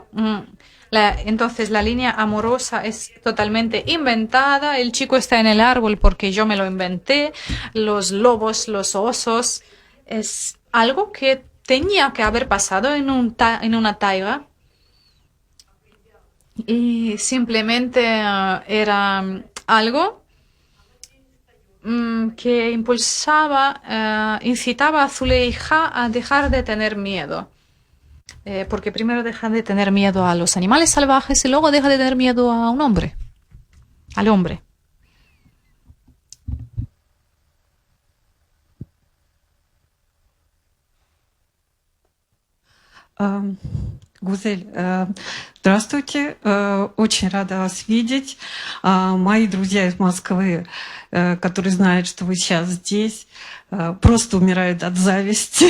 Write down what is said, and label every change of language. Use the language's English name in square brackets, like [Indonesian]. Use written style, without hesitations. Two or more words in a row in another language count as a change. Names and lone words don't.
[Spanish] Entonces la línea amorosa es totalmente inventada, el chico está en el árbol porque yo me lo inventé, los lobos, los osos, es algo que tenía que haber pasado en una taiga y simplemente era algo que incitaba a Zuleija a dejar de tener miedo. Porque primero deja de tener miedo a los animales salvajes y luego deja de tener miedo a un hombre, al hombre. [Russian] Гузель, здравствуйте, очень рада вас видеть. Мои друзья из Москвы, которые знают, что вы сейчас здесь, просто умирают от зависти.